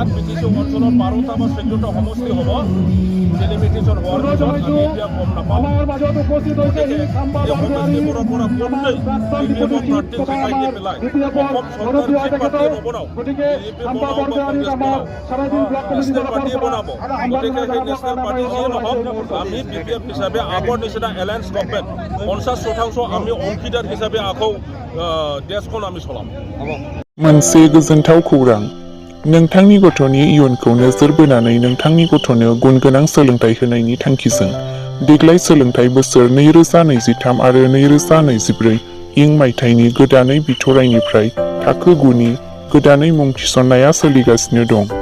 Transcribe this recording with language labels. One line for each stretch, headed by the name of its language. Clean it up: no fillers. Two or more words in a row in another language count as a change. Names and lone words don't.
Assamese: BTC অঞ্চলত 12টা বা 14টা সমষ্টি হ'ব ডেলিমিটেশ্যন হোৱাৰ পিছত আমি এতিয়া গম নাপাওঁ এই সমষ্টিবোৰৰ পৰা কোনটোৱেই BPFক প্ৰাৰ্থীক দেখাই দি পেলাই অসম চৰকাৰ যি পাৰ্টি নবনাও BJP বনাও বা কংগ্ৰেছ বনাও নেশ্যনেল পাৰ্টি বনাব গতিকে সেই নেশ্যনেল পাৰ্টি যিয়ে নহওক আমি BPF হিচাপে আগৰ নিচিনা এলায়েন্স গভৰ্ণমেণ্ট 50% আমি অংশীদাৰ হিচাপে আকৌ দেশখন আমি চলাম
Bodo: मोनसे गोजोनथाव खौरां नोंथांनि गथ'नि इयुनखौ नोजोर बोनानै नोंथांनि गथ'नो गुनगोनां सोलोंथाइ होनायनि थांखिजों देग्लाय सोलोंथाइ बोसोर 2023 आरो 2024 इं मायथाइनि गोदानै बिथराइनिफ्राय थाखो 9नि गोदानै मुं थिसननाया सोलिगासिनो दं।